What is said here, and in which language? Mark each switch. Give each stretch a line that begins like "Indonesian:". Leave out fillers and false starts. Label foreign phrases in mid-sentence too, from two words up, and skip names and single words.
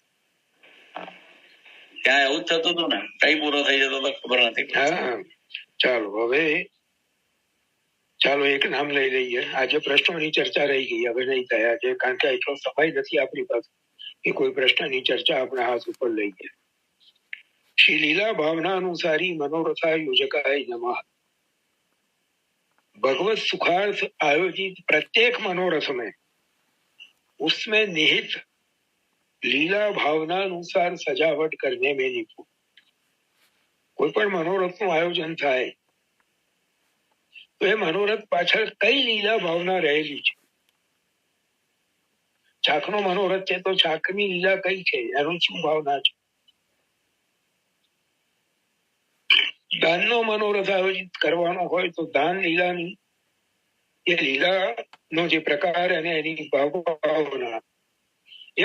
Gujarati: ત્યાં એવું જ થતું હતું ને, કઈ પૂરો થઈ જતો તો ખબર નથી. હા, ચાલો હવે એક નામ લઈ લઈએ. આજે પ્રશ્નોની ચર્ચા રહી ગઈ, હવે નહીં થયા છે કારણ કે એટલો સમય નથી આપણી પાસે કે કોઈ પ્રશ્નની ચર્ચા આપણા હાથ ઉપર લઈએ.
Sanskrit: श्री लीला भावनानुसारी मनोरथा योजकाय नमः।
Hindi: भगवत सुखार्थ आयोजित प्रत्येक मनोरथ में उसमें निहित लीला भावनानुसार सजावट करने में निपुण।
Gujarati: કોઈ પણ મનોરથનું આયોજન થાય તો એ મનોરથ પાછળ કઈ લીલા ભાવના રહેલી છે. છાકનો મનોરથ છે તો છાકની લીલા કઈ છે, એનું શું ભાવના છે. દાનનો મનોરથ આયોજિત કરવાનો હોય તો દાન લીલાની એ લીલાનો જે પ્રકાર અને એની ભાવના, એવી